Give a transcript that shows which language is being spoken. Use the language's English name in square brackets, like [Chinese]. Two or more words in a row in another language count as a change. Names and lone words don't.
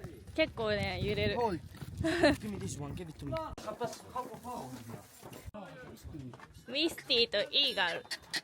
[Japanese] 結構ね揺れる。 [English] Hold. Give me this one. Give it to me. [Japanese] ウィスティとイーガル。